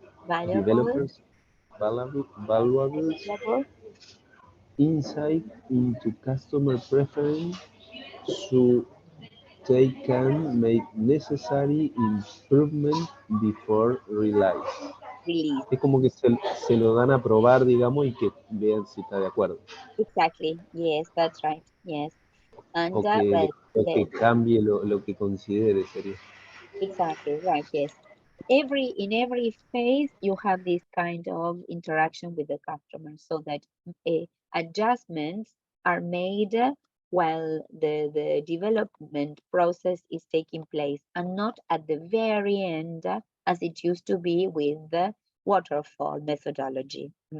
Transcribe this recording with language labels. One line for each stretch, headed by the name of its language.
English: valuable, developers valuables available. insight into customer preference so they can make necessary improvement before release. Release.
Spanish: Es como que se lo dan a probar, digamos, y que vean si está de acuerdo.
English: Exactly. Yes, that's right. Yes.
Spanish: O
English: And
Spanish: que,
English: well,
Spanish: o que cambie lo que considere sería.
English: exactly right. Yes. In every phase, you have this kind of interaction with the customer, so that adjustments are made while the development process is taking place, and not at the very end, as it used to be with the waterfall methodology.